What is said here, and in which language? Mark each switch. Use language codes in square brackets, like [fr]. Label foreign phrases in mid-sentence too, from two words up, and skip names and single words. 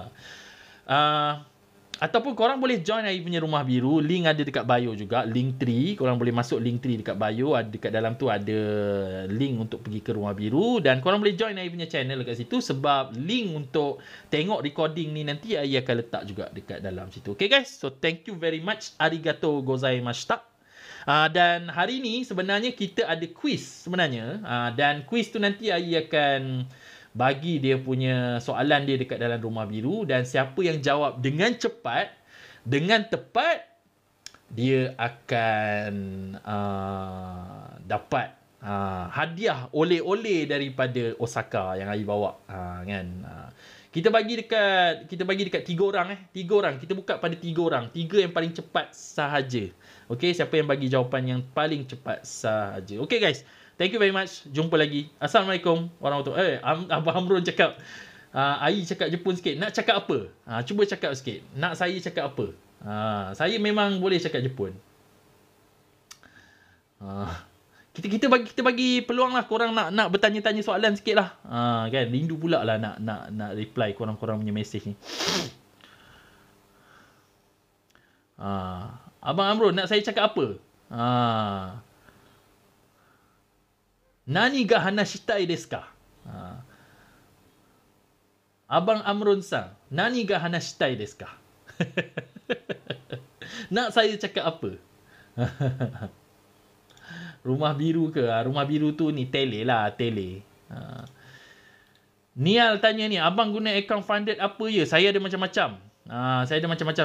[ms] Ataupun korang boleh join Ai punya Rumah Biru. Link ada dekat bio juga. Linktree. Korang boleh masuk Linktree dekat bio. Dekat dalam tu ada link untuk pergi ke Rumah Biru. Dan korang boleh join Ai punya channel dekat situ. Sebab link untuk tengok recording ni nanti Ai akan letak juga dekat dalam situ. [en] Okay guys. So thank you very much. [ja] ありがとうございました. [ms] Dan hari ni sebenarnya kita ada quiz sebenarnya. Dan quiz tu nanti Ai akan bagi dia punya soalan dia dekat dalam Rumah Biru, dan siapa yang jawab dengan cepat, dengan tepat, dia akan dapat hadiah oleh-oleh daripada Osaka yang Ai bawa, kan. Kita bagi dekat 3 orang 3 orang. Kita buka pada 3 orang. 3 yang paling cepat sahaja. Okey, siapa yang bagi jawapan yang paling cepat sahaja. [en] Okey guys. Thank you very much. [ms] Jumpa lagi. [ar] السلام عليكم ورحمة الله وبركاته. [ms] Abang Amrun cakap, Ai cakap Jepun sikit. Nak cakap apa? Cuba cakap sikit. Nak saya cakap apa? Saya memang boleh cakap Jepun. Kita bagi peluang lah korang nak bertanya-tanya soalan sikit lah. Kan? Rindu pula lah nak reply korang punya message ni. Abang Amrun, nak saya cakap apa? [ja] 何が話したいですか? Abang Amrun sang, 何が話したいですか? [ms] Nak saya cakap apa? Rumah Biru ke? Rumah Biru tu ni tele lah, tele. Nial tanya ni, abang guna [en] account funded [ms] apa ya? Saya ada macam-macam. Saya ada macam-macam.